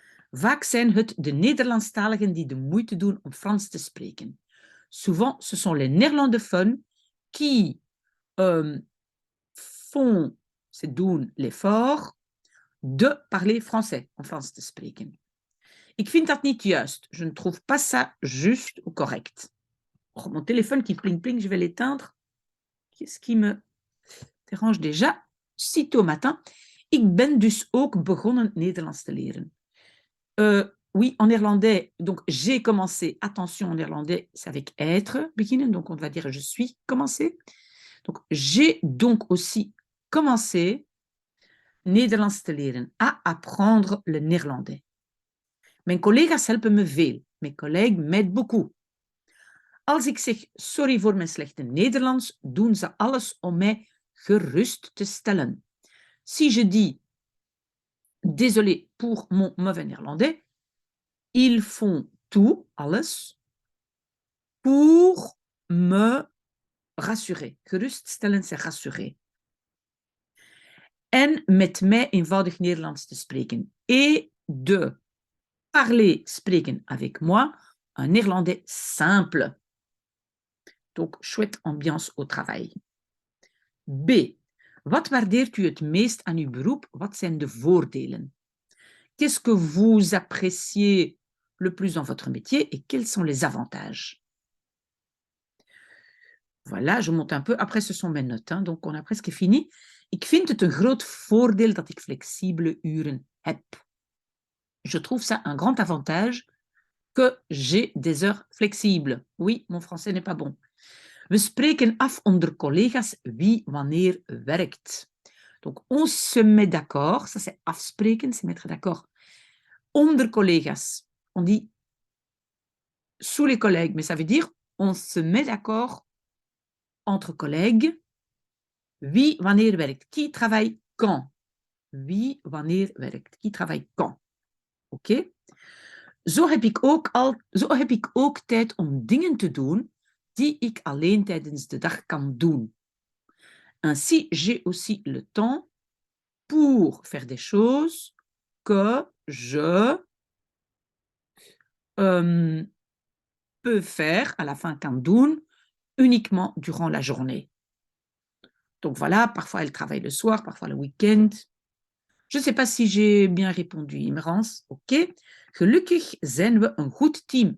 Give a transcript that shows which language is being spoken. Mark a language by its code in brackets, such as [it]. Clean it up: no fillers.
[nl] Vaak zijn het de Nederlandstaligen die de moeite doen om Frans te spreken. [fr] Souvent, ce sont les néerlandophones qui font, c'est doen l'effort de parler français, [nl] en Frans te spreken. Ik vind dat niet juist. [fr] Je ne trouve pas ça juste ou correct. Oh, mon téléphone qui pling-pling, je vais l'éteindre. Qu'est-ce qui me dérange déjà? Sitôt matin. [nl] Ik ben dus ook begonnen Nederlands te leren. [fr] Oui, en néerlandais, donc j'ai commencé. Attention, en néerlandais, c'est avec être, beginnen, donc on va dire je suis commencé. Donc j'ai donc aussi commencé [nl] Nederlands te leren, [fr] à apprendre le néerlandais. [nl] Mijn collega's helpen me veel. [fr] Mes collègues m'aident beaucoup. [nl] Als ik zeg sorry voor mijn slechte Nederlands, doen ze alles om mij gerust te stellen. [fr] Si je dis désolé pour mon mauvais néerlandais, ils font tout, alles, pour me rassurer. Geruststellen, c'est rassurer. [nl] En met mij eenvoudig Nederlands te spreken. [fr] Et de parler, spreken avec moi, un néerlandais simple. Donc, chouette ambiance au travail. B. [nl] Wat waardeert u het meest aan uw beroep? Wat zijn de voordelen? [fr] Qu'est-ce que vous appréciez le plus dans votre métier et quels sont les avantages? Voilà, je monte un peu. Après, ce sont mes notes, hein, donc on a presque fini. [nl] Ik vind het een groot voordeel dat ik flexibele uren heb. [fr] Je trouve ça un grand avantage que j'ai des heures flexibles. Oui, mon français n'est pas bon. [nl] We spreken af onder collega's wie wanneer werkt. [fr] Donc, on se met d'accord. Ça, c'est afspreken, c'est mettre d'accord. [nl] Onder collega's. [fr] On dit sous les collègues, mais ça veut dire on se met d'accord entre collègues. [nl] Wie wanneer werkt. [fr] Qui travaille quand? Wie wanneer werkt. Qui travaille quand? OK? [nl] Zo heb ik ook tijd om dingen te doen die ik alleen tijdens de dag kan doen. [fr] Ainsi, j'ai aussi le temps pour faire des choses que je peux faire, à la fin [nl] kan doen, [fr] uniquement durant la journée. Donc voilà, parfois elle travaille le soir, parfois le week-end. Je ne sais pas si j'ai bien répondu, Imrans. OK. [nl] Gelukkig zijn we een goed team.